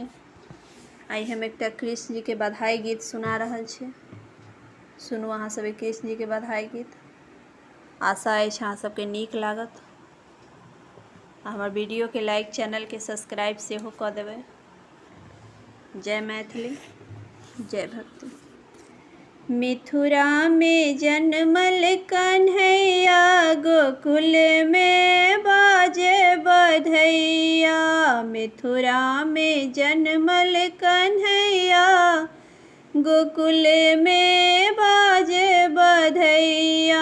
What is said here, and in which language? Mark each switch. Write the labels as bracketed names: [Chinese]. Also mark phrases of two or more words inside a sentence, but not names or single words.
[Maithili] आई हम एकटा कृष्ण जी के बधाई गीत सुना रहल छी। सुनू अहाँ सब कृष्ण जी के बधाई गीत। आशा अछि अहाँ सबके नीक लागत। हमर वीडियो के लाइक, चैनल के सब्सक्राइब सेहो कऽ देबै। जय मैथिली, जय भक्ति। मिथुरा में जन्मल कन्हैया, गोकुल में बाजे बधैया। मिथुरा में जन्मल कन्हैया, गोकुल में बाजे बधैया।